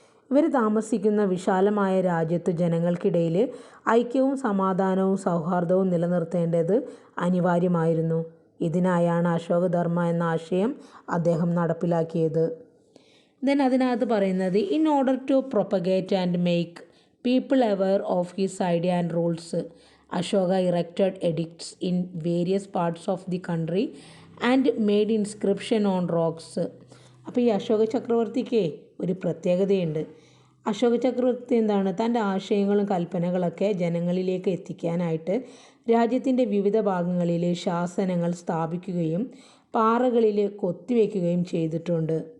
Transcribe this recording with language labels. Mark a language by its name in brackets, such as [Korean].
[Malayalam] ഇവർ താമസിക്കുന്ന വിശാലമായ രാജ്യത്ത് ജനങ്ങൾക്കിടയിൽ ഐക്യവും സമാധാനവും സൗഹാർദ്ദവും നിലനിർത്തേണ്ടത് അനിവാര്യമായിരുന്നു. ഇതിനായാണ് അശോകധർമ്മ എന്ന ആശയം അദ്ദേഹം നടപ്പിലാക്കിയത്. അതിനകത്ത് പറയുന്നത് [English] In order to propagate and make People aware of his idea and rules, Ashoka erected edicts in various parts of the country and made inscription on rocks. [Malayalam] അപ്പോൾ ഈ അശോക ചക്രവർത്തിക്ക് ഒരു പ്രത്യേകതയുണ്ട്. അശോക ചക്രവർത്തി എന്താണ്, തൻ്റെ ആശയങ്ങളും കൽപ്പനകളൊക്കെ ജനങ്ങളിലേക്ക് എത്തിക്കാനായിട്ട് രാജ്യത്തിൻ്റെ വിവിധ ഭാഗങ്ങളിൽ ശാസനങ്ങൾ സ്ഥാപിക്കുകയും പാറകളിൽ കൊത്തിവെക്കുകയും ചെയ്തിട്ടുണ്ട്.